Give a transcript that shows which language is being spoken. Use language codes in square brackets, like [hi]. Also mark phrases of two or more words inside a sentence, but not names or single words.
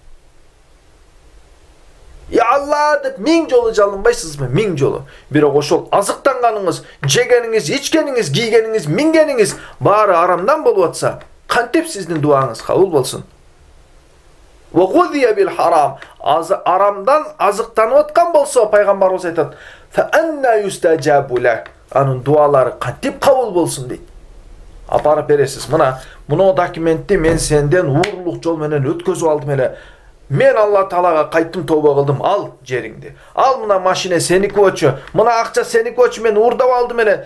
[ar] يا الله [ky] деп миң жолу жалынбайсызбы? Миң жолу. Бирок ошол азыктанганыңыз, жегениңиз, ичкениңиз, кийгениңиз, мингениңиз баары арамдан болуп атса, кантип сиздин дуаңыз кабыл болсун? [ar] وغذي بالحرام. [ky] Арамдан азыктанып аткан болсо, пайгамбарыбыз айтат: [ar] "فأنى يستجاب له." [ky] Анын дуалары кантип кабыл болсун дейт. Апарып бересиз. Мына документти мен сенден уурулук жол менен өткөзүп алдым эле. Мен Алла Таалага кайттым, тоба кылдым. Ал жериңди. Ал мына машина сеники болчу. Мына акча сеники болчу. Мен уурдап алдым эле.